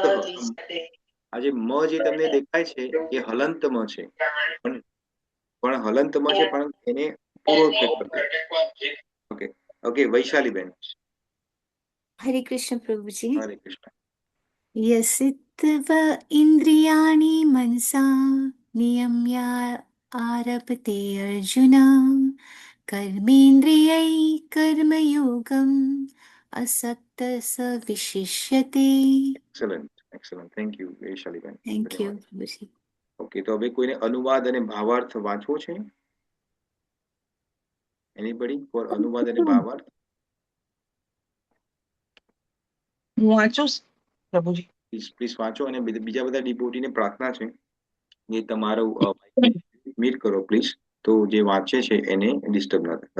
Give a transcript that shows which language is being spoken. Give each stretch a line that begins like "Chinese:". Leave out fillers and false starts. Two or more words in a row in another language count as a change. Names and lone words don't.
Gujarati: આ જે મ જે તમને દેખાય છે એ હલંત મ છે, પણ હલંત મ છે, પણ એને પૂરો ઓકે. ઓકે, વૈશાલીબેન. હરે કૃષ્ણ પ્રભુજી. હરે કૃષ્ણ.
Sanskrit: यसित्व इन्द्रियाणि मनसा आरभते अर्जुन कर्मेन्द्रियै कर्मयोगम् असक्तः स विशिष्यते.
English: excellent thank you વૈશાલીબેન. Thank you,
Gujarati: ધન્યવાદ. પ્રભુજી. ઓકે, તો હવે કોઈને અનુવાદ અને ભાવાર્થ વાંચવો છે?
English: anybody for
Gujarati: અનુવાદ અને ભાવાર્થ? હું વાંચું પ્રભુજી. પ્લીઝ વાંચો. અને બીજા બધા ડિપોટીને પ્રાર્થના છે એ તમારું મ્યુટ કરો પ્લીઝ, તો જે વાંચે છે એને ડિસ્ટર્બ ના થાય.